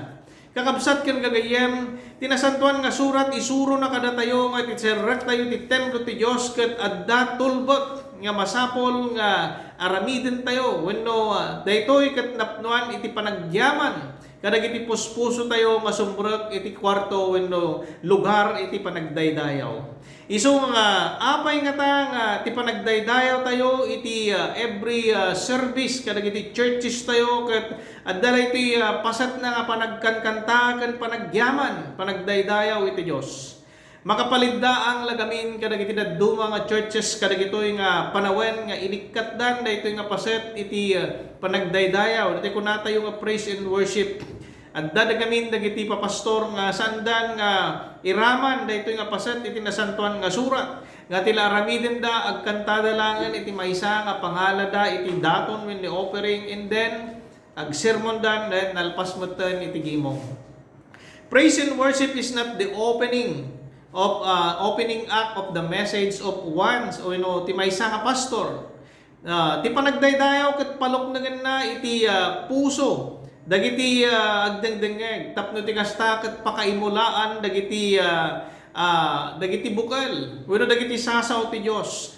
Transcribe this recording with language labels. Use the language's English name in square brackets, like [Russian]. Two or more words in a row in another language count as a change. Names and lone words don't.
[Iloko] Kakabsat ken gagayem, tinasantuan nga surat, isuro na kada tayo, nga itserrek tayo ti templo ti Diyos, ket adda tulbot, nga masapol, nga aramiden tayo, wenno, daytoy ket napnuan iti panagyaman, kadag iti puspuso tayo, masumbrek iti kwarto, wenno, lugar iti panagdaydayaw. Iso nga apay nga ta nga ti panagdaydayaw tayo iti [English] every service [Iloko] kadag iti churches tayo ket adda iti pasat na nga panagkankanta ken panagyaman panagdaydayaw iti Dios. Makapalidda ang lagamin kadag iti dadduma nga churches kadag itoy nga panawen nga inikatdan daytoy nga paset iti panagdaydayaw daytoy kunatayo nga [English] praise and worship. [Iloko] Adda dagamin dagiti papastor nga sandan nga iraman daytoy nga paset iti nasantuan nga surat nga tila aramiden da agkantada langan iti maysa nga pangalada iti daton [English] when the offering and then [Iloko] ag sermon dan then nalpas metten iti gimong. [English] Praise and worship is not the opening act of the message of once [Iloko] o ti maysa nga pastor. Ti panagdaydayaw ket paluknagan na iti puso dagiti agdengdengeg tapno ti kasta ket pakaimulaan dagiti dagiti bukal wenno dagiti sasaw ti Dios